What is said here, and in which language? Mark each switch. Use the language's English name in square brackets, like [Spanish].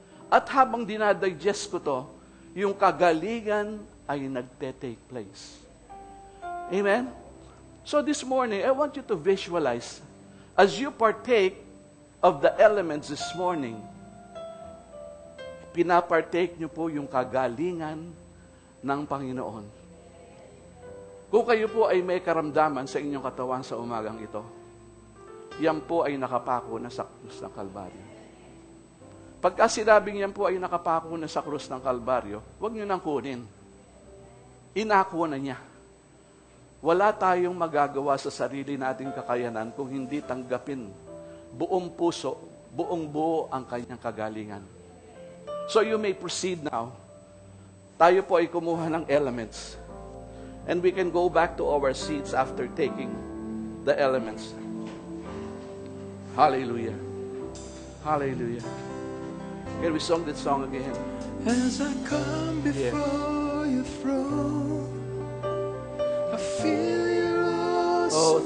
[Filipino] At habang dinadigest ko to, yung kagalingan ay nagte-take place. Amen? [English] So this morning, I want you to visualize, as you partake of the elements this morning, pinapartake nyo po yung kagalingan ng Panginoon. [Filipino] Kung kayo po ay may karamdaman sa inyong katawan sa umagang ito, yan po ay nakapako na sa krus ng Kalbaryo. Pagka sinabing yan po ay nakapako na sa krus ng Kalbaryo, huwag nyo nang kunin. Inako na niya. Wala tayong magagawa sa sarili nating kakayanan kung hindi tanggapin buong puso, buong buo ang kanyang kagalingan. So you may proceed now. Tayo po ay kumuha ng elements. [English] And we can go back to our seats after taking the elements. Hallelujah. Hallelujah. Can we sing this song again? As I come before your throne, I feel your awesome